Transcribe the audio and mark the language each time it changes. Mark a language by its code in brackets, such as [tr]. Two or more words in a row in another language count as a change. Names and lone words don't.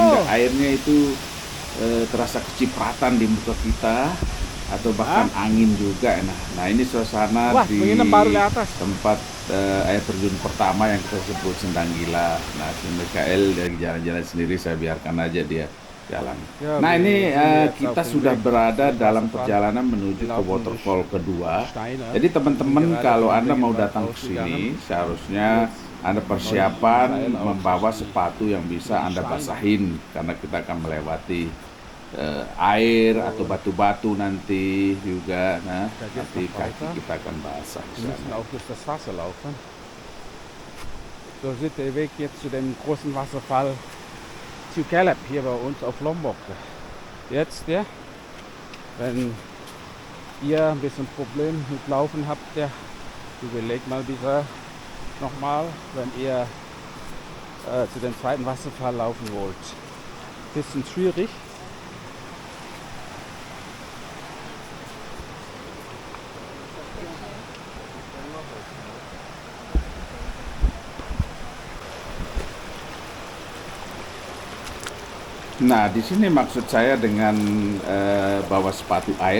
[id] sehingga airnya itu terasa kecipratan di muka kita atau bahkan angin juga. Nah ini suasana Wah, di pengen baru di atas. tempat air terjun pertama yang kita sebut Sendang Gila. Nah si Michael dari jalan-jalan sendiri, saya biarkan aja dia jalan. Ya, Nah ini lihat kita [de] auf dem [id] sudah [de] Weg [id] berada [de] zum [id] dalam [de] Wasserfall. [id] perjalanan menuju ke [de] Laufen [id] waterfall kedua. [de] Steine. [id] Jadi teman-teman, [de] Gerade [id] kalau [de] vom [id] Anda mau [de] Regenwald [id] datang ke [de] ausgegangen. [id] sini seharusnya Anda persiapan membawa sepatu yang bisa Anda basahin karena kita akan melewati air atau batu-batu nanti juga. Nah, nanti kaki kita akan basah di [de] Wir müssen [id] sana. [de] auch durch das Wasser laufen. So sieht der Weg jetzt zu dem großen Wasserfall Tjukelep hier bei uns auf Lombok. Jetzt, ja, wenn ihr ein bisschen Problem mit Laufen habt, ja, überlegt mal bitte nochmal, wenn ihr zu dem zweiten Wasserfall laufen wollt. Bisschen schwierig. [id] Nah, di sini maksud saya dengan bawa sepatu air.